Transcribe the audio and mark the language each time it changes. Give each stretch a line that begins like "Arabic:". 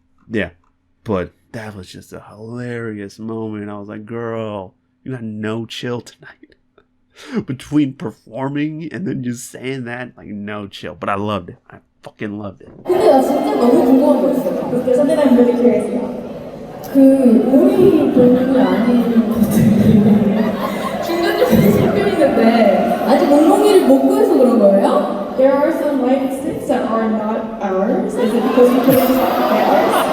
English: Yeah, but that was just a hilarious moment. I was like, girl, you had no chill tonight. Between performing and then just saying that, like, no chill. But I loved it. I fucking loved it.
Korean: 근데 나 진짜 너무 궁금한 거 있어요.
English: Something I'm really curious about.
Korean: 그 우리 동물 아닌 것들이 중간중간에 잡혀 있는데 아직 몽몽이를 못 구해서 그런 거예요?
English: There are some light sticks that are not ours. Is it because we couldn't get ours?